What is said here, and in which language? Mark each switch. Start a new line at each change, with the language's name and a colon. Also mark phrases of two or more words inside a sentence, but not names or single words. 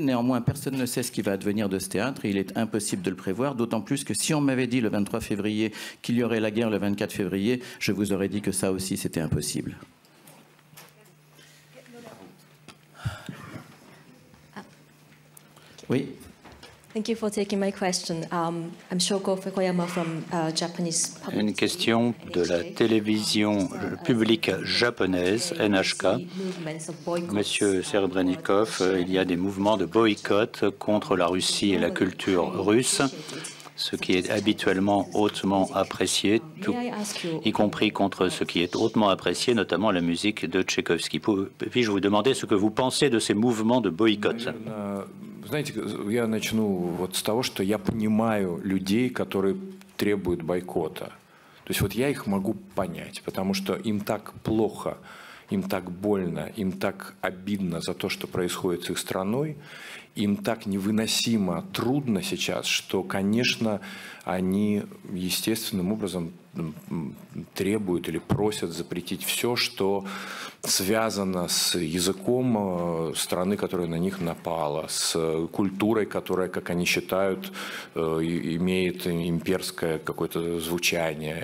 French: Néanmoins, personne ne sait ce qui va advenir de ce théâtre et il est impossible de le prévoir, d'autant plus que si on m'avait dit le 23 février qu'il y aurait la guerre le 24 février, je vous aurais dit que ça aussi c'était impossible. Oui.
English: Thank you for taking my question. I'm Shoko Fukuyama from Japanese public.
French: Une question de la télévision publique japonaise, NHK. Monsieur Serebrennikov, il y a des mouvements de boycott contre la Russie et la culture russe, ce qui est habituellement hautement apprécié, y compris contre ce qui est hautement apprécié, notamment la musique de Tchaïkovski. Puis-je vous demander ce que vous pensez de ces mouvements de boycott?
Russian: Знаете, я начну вот с того, что я понимаю людей, которые требуют бойкота. То есть вот я их могу понять, потому что им так плохо, им так больно, им так обидно за то, что происходит с их страной, им так невыносимо трудно сейчас, что, конечно, они естественным образом требуют или просят запретить все, что связано с языком страны, которая на них напала, с культурой, которая, как они считают, имеет имперское какое-то звучание.